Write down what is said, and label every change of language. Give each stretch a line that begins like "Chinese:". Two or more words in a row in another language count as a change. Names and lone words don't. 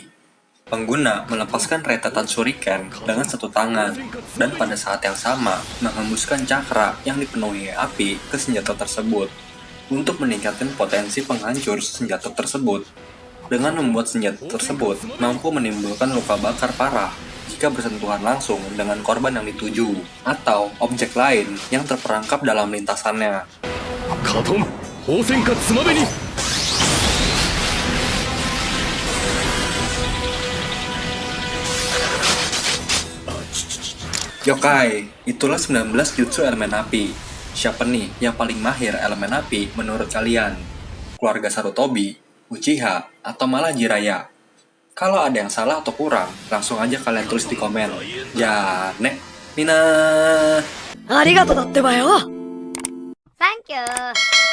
Indonesian: Pengguna melepaskan rentetan shuriken dengan satu tangan, dan pada saat yang sama menghembuskan cakra yang dipenuhi api ke senjata tersebut untuk meningkatkan potensi penghancur senjata tersebut. Dengan membuat senjata tersebut mampu menimbulkan luka bakar parah jika bersentuhan langsung dengan korban yang dituju atau objek lain yang terperangkap dalam lintasannya. カトン宝泉下つまべに Yokai, itulah 19 jutsu elemen api. Siapa nih yang paling mahir elemen api menurut kalian? Keluarga Sarutobi, Uchiha, atau malah Jiraiya? Kalau ada yang salah atau kurang, langsung aja kalian tulis di komen. Ya, nek, Mina.
Japanese: ありがとうだってばよ。サンキュー。